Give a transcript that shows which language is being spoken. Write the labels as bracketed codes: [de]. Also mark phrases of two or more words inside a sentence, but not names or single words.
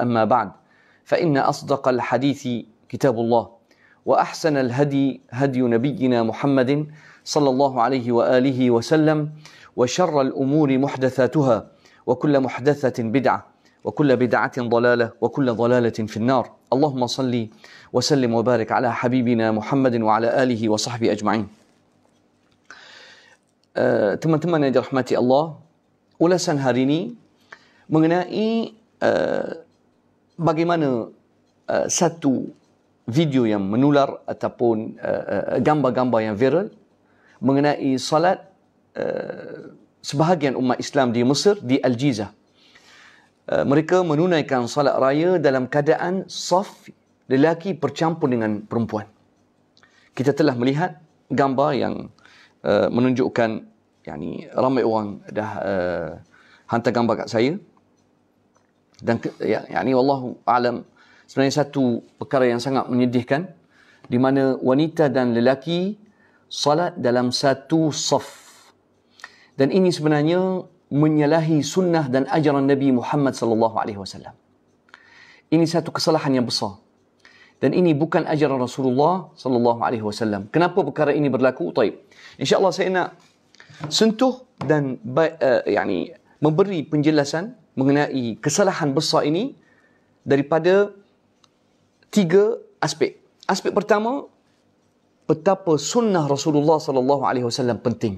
[ar] أما بعد، فإن أصدق الحديث كتاب الله، وأحسن الهدي هدي نبينا محمد صلى الله عليه وآله وسلم، وشر الأمور محدثاتها، وكل محدثة بدعة، وكل بدعة ضلالة، وكل ضلالة في النار. اللهم صل وسلم وبارك على حبيبنا محمد وعلى آله وصحبه أجمعين. [ms] Teman-teman yang dirahmati Allah, ulasan hari ini mengenai bagaimana satu video yang menular ataupun gambar-gambar yang viral mengenai salat sebahagian umat Islam di Mesir, di Al-Jizah. Mereka menunaikan salat raya dalam keadaan saf lelaki bercampur dengan perempuan. Kita telah melihat gambar yang menunjukkan, ramai orang dah hantar gambar kat saya. Dan [ar] والله أعلم, [ms] sebenarnya satu perkara yang sangat menyedihkan, di mana wanita dan lelaki salat dalam satu saf. Dan ini sebenarnya menyalahi sunnah dan ajaran Nabi Muhammad [ar] صلى الله عليه وسلم. [ms] Ini satu kesalahan yang besar. Dan ini bukan ajaran Rasulullah [ar] صلى الله عليه وسلم. [ms] Kenapa perkara ini berlaku? Taib. [ar] إن شاء الله [ms] saya nak sentuh dan memberi penjelasan mengenai kesalahan besar ini daripada 3 aspek. Aspek pertama, betapa sunnah Rasulullah [ar] صلى الله عليه وسلم [ms] penting.